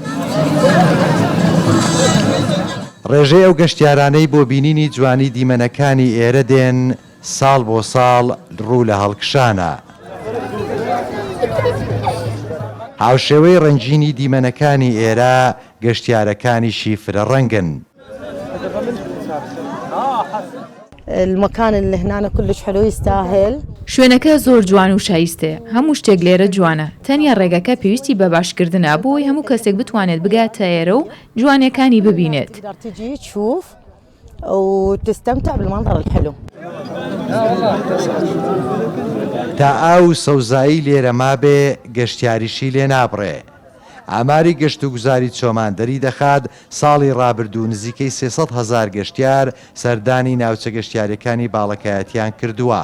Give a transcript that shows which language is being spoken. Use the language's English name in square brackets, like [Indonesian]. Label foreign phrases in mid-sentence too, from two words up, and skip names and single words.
[Central Kurdish] ڕێژەی ئەو گەشتیارانەی بۆ بینینی جوانی دیمەنەکانی ئێرە دێن ساڵ بۆ ساڵ ڕوو لە هەڵکشانە. هاوشێوەی ڕەنجینی دیمەنەکانی ئێرە گەشتیارەکانیشی فرە ڕەنگن. [Arabic] المكان اللي هنا كلش حلو يستاهل. [Central Kurdish] شوێنەکە زۆر جوان و شایستێ هەموو شتێک لێرە جوانە تەنیا ڕێگەکە پێویستی بە باشکردنە بۆی هەموو کەسێک بتوانێت بگاتە ئێرە و جوانیەکانی ببینێت. [Arabic] تجي تشوف وتستمتع بالمنظر الحلو. [Central Kurdish] تا ئاو سەوزایی لێرە مابێ گەشتیاریشی لێ نابڕێ. ئاماری گەشت و گوزاری چۆماندەری دەخات ساڵی ڕابردوو نزیکەی 300,000 گەشتیار سەردانی ناوچە گەشتیاریەکانی باڵەکایەتیان کردووە.